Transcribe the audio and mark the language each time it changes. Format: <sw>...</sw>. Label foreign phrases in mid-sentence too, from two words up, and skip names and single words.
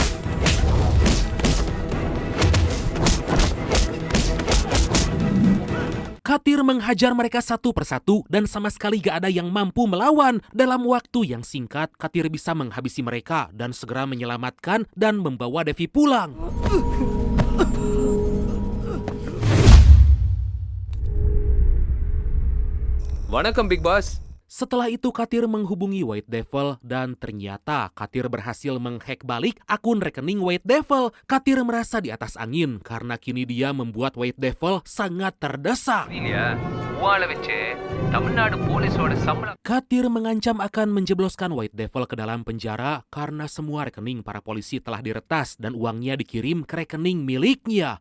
<id>Katir menghajar mereka satu persatu dan sama sekali gak ada yang mampu melawan. Dalam waktu yang singkat, Katir bisa menghabisi mereka dan segera menyelamatkan dan membawa Devi pulang.</id> <ta>வணக்கம் பிக் பாஸ்.</ta> <id>Setelah itu Katir menghubungi White Devil dan ternyata Katir berhasil menghack balik akun rekening White Devil. Katir merasa di atas angin karena kini dia membuat White Devil sangat terdesak. Katir mengancam akan menjebloskan White Devil ke dalam penjara karena semua rekening para polisi telah diretas dan uangnya dikirim ke rekening miliknya.</id>